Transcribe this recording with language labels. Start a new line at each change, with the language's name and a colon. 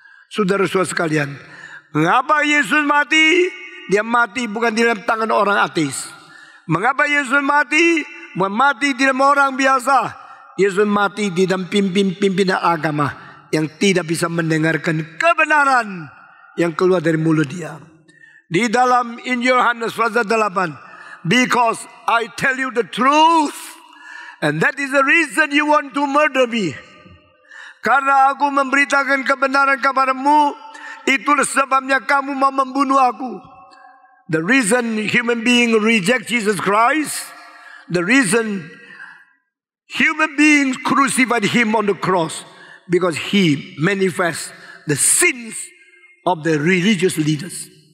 Indonesian: Saudara-saudara sekalian, mengapa Yesus mati? Dia mati bukan di dalam tangan orang ateis. Mengapa Yesus mati? Mati di dalam orang biasa. Yesus mati di dalam pimpinan agama yang tidak bisa mendengarkan kebenaran yang keluar dari mulut dia. Di dalam Injil Yohanes pasal 8,
English: because I tell you the truth, and that is the reason you want to murder me.
Indonesian: Karena aku memberitakan kebenaran kepadamu, itulah sebabnya kamu mau membunuh aku.
English: The reason human being reject Jesus Christ, the reason human beings crucified him on the cross, because he manifests the sins of the religious leaders.